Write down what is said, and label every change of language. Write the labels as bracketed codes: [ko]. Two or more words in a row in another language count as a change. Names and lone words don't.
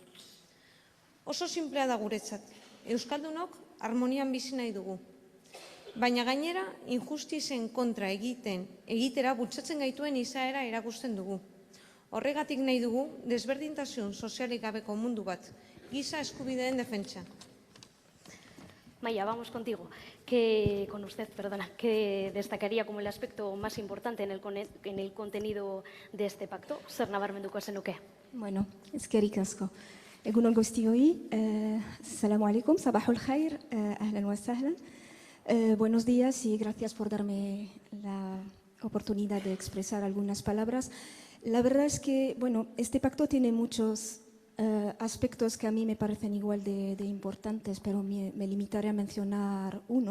[eu] Oso sinplea da guretzat, euskaldunok harmonian bizi nahi dugu. Baina gainera, injustizen kontra egitera bultzatzen gaituen izaera erakusten dugu. Horregatik nahi dugu desberdintasun sozialik gabeko mundu bat, giza eskubideen defentsa. [es] Maya, vamos contigo. Con usted, perdona, ¿qué destacaría como el aspecto más importante en el contenido de este pacto? [eu] Zer nabarmenduko zenuke? Bueno, eskerrik asko. Egunon guztioi, [ar] سلام عليكم، صباح الخير، أهلا وسهلا. [es] Buenos días y gracias por darme la oportunidad de expresar algunas palabras. La verdad es que, bueno, este pacto tiene muchos aspectos que a mí me parecen igual de importantes, pero me limitaré a mencionar uno.